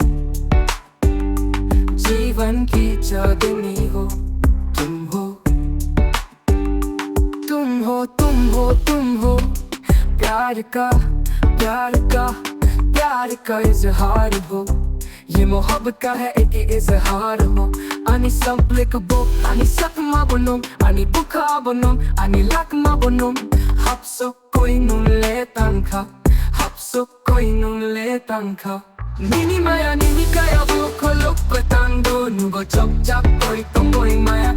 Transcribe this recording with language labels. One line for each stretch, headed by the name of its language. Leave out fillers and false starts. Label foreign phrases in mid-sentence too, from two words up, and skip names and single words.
Hindi: जीवन की चांदनी हो, तुम हो। तुम हो, तुम हो, तुम हो। प्यार का, प्यार का, प्यार का इजहार हो। ये मोहब्बत का है एक इजहार हो।
Kok Borok: Ani samplikkable, ani sakma bonum, ani buka bonum, ani lakma bonum. Hapso koi nun le tanka, hapso koi nun le tanka. Nini maya nini kaya buko luk petando, nugo chop chop koi tongoi maya.